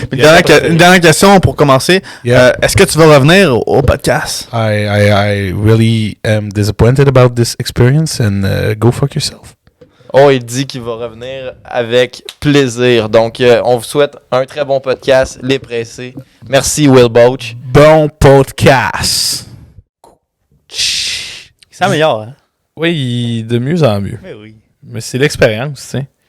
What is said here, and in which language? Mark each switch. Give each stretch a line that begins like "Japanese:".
French: Une dernière question pour commencer. Yeah. Est-ce que tu vas revenir au podcast?
English: I really am disappointed about this experience and go fuck yourself.
French: Oh, il dit qu'il va revenir avec plaisir. Donc, on vous souhaite un très bon podcast, Les Pressés. Merci, Will Boach. Bon podcast. Il s'améliore, hein? Oui, de mieux en mieux. Mais oui. Mais c'est l'expérience, tu sais.